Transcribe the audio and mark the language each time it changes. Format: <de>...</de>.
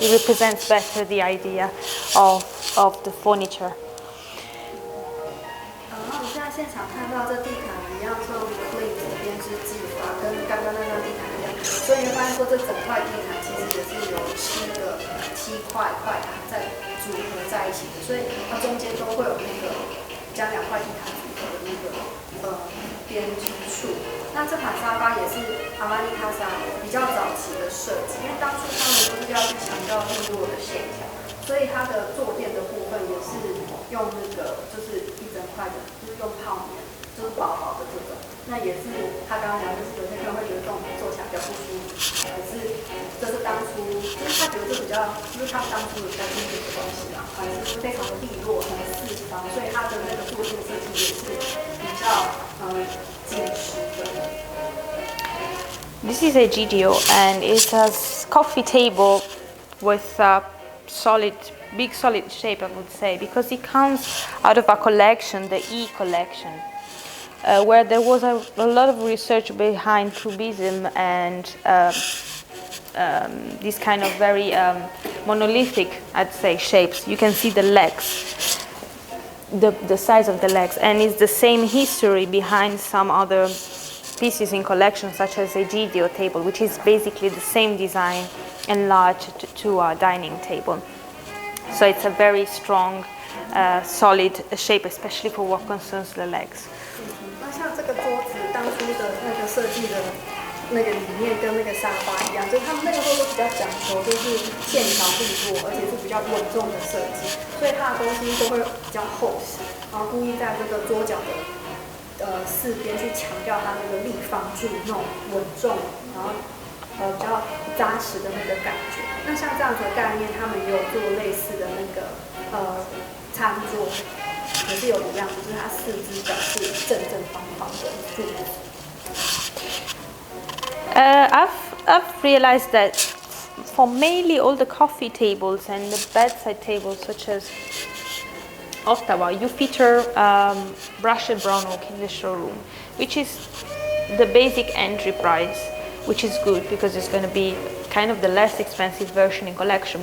<en>It represents better the idea of the furniture.</en> <zh>那我们现在现场看到这地毯一样是用 flip 的编织技法，跟刚刚那张地毯一样，所以你会发现说这整块地毯其实也是由7块块毯在组合在一起的，所以它中间都会有那个将2块地毯组合的那个编织处。那这款沙发也是 Armani Casa 比较早期的设计，因为当初他们都是要去强调利落的线条，所以它的坐垫的部分也是用那个就是一整块的，就是用泡棉，就是薄薄的这种。那也是他刚刚讲，就是有些人会觉得这种坐起来比较不舒服，可是这是当初就是他觉得这比较，就是他们当初比较经典的东西啦，反正是非常的利落，很四方，所以它的那个坐垫设计也是比较紧实的。</zh> <en>This is a GDO and it's a coffee table with a big solid shape, I would say, because it comes out of a collection, the E collection, where there was a lot of research behind cubism and these kind of very monolithic, I'd say, shapes. You can see the legs, the size of the legs, and it's the same history behind some other pieces in collections, such as a GDO table, which is basically the same design enlarged to a dining table. So it's a very strong, solid shape, especially for what concerns the legs.</en> <zh>那像这个桌子当初的那个设计的那个理念跟那个沙发一样，就是他们那个时候都比较讲求就是线条利落，而且是比较稳重的设计，所以它的东西都会比较厚实，然后故意在这个桌角的四边去强调它那个立方柱那种稳重，然后比较扎实的那个感觉。那像这样子的概念，他们也有做类似的那个餐桌，也是有一样，就是它四只脚是正正方方的柱子。</zh> <en>I've realized that for mainly all the coffee tables and the bedside tables, such as Ottawa, you feature brushed brown oak in the showroom, which is the basic entry price, which is good because it's going to be kind of the less expensive version in collection.</en>